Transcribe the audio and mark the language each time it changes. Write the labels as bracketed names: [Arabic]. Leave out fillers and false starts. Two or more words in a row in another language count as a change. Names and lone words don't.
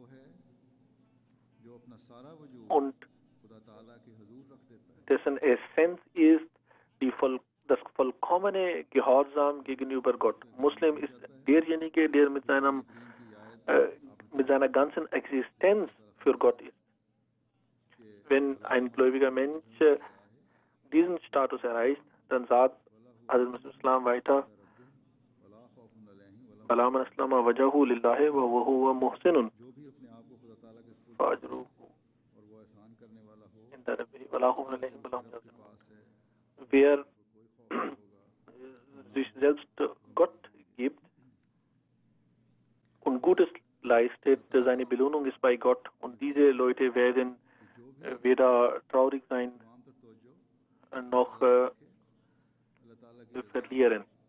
[German] Und dessen Essenz ist das vollkommene Gehorsam gegenüber Gott. Muslim ist derjenige, der mit seiner ganzen Existenz für Gott ist. Wenn ein gläubiger Mensch diesen Status erreicht, dann sagt Hazrat Islam weiter, [Arabic] بلى من أسلم وجهه لله وهو محسن فأجره عند ربه ولا خوف عليهم ولا هم يحزنون. [German] Wer sich selbst Gott gibt und Gutes leistet, seine Belohnung ist bei Gott, und diese Leute werden weder traurig sein noch verlieren.